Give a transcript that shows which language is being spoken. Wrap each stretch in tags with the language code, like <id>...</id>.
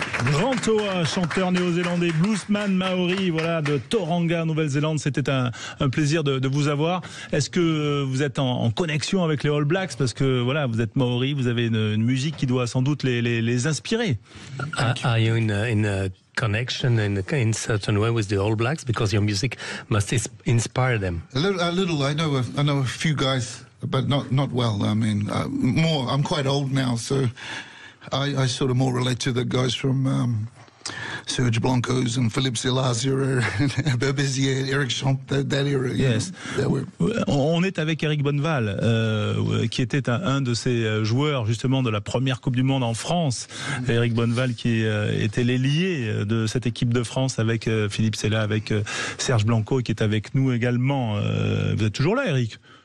<fr>Grand Toa, chanteur néo-zélandais, bluesman maori, voilà, de Tauranga, Nouvelle-Zélande. C'était un plaisir de vous avoir. Est-ce que vous êtes en connexion avec les All Blacks? Parce que voilà, vous êtes maori, vous avez une musique qui doit sans doute les inspirer.</fr> <en>Are you in a connection in certain way with the All Blacks? Because your music must inspire them. A little. I know a few guys, but not well. I mean, more. I'm quite old now, so I sort of more relate to the guys from Serge Blancos and Philippe Zelazio and Berbizier, Eric Champ, that era. Yes.</en> <fr>On est avec Eric Bonneval, qui était un de ces joueurs justement de la première Coupe du Monde en France. Eric Bonneval qui était l'ailier de cette équipe de France avec Philippe Sella, avec Serge Blanco qui est avec nous également. Vous êtes toujours là, Eric?</fr>